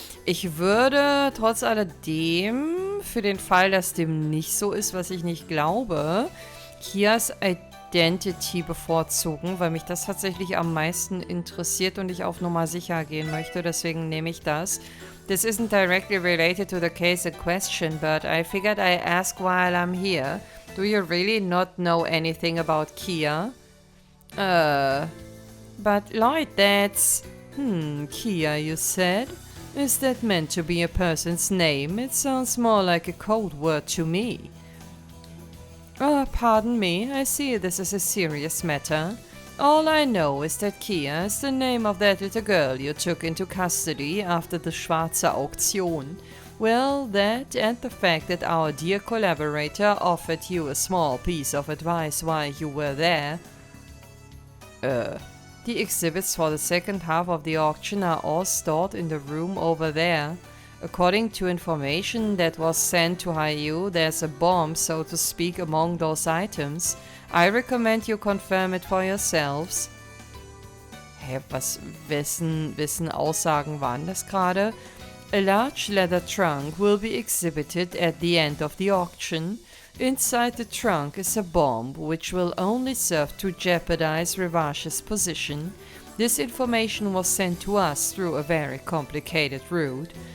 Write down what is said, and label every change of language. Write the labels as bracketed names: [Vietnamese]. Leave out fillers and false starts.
[German] Ich würde trotz alledem, für den Fall, dass dem nicht so ist, was ich nicht glaube, HIERs Identity bevorzugen, weil mich das tatsächlich am meisten interessiert und ich auf Nummer sicher gehen möchte. Deswegen nehme ich das. [English] This isn't directly related to the case in question, but I figured I ask while I'm here. Do you really not know anything about Kia? But Lloyd, that's... Kia, you said? Is that meant to be a person's name? It sounds more like a code word to me. Pardon me, I see this is a serious matter. All I know is that Kia is the name of that little girl you took into custody after the Schwarze Auktion. Well, that and the fact that our dear collaborator offered you a small piece of advice while you were there. The exhibits for the second half of the auction are all stored in the room over there. According to information that was sent to HIER, there's a bomb, so to speak, among those items. I recommend you confirm it for yourselves. [German] Hä, wessen Aussagen waren das gerade? [English] A large leather trunk will be exhibited at the end of the auction. Inside the trunk is a bomb, which will only serve to jeopardize Revache's position. This information was sent to us through a very complicated route.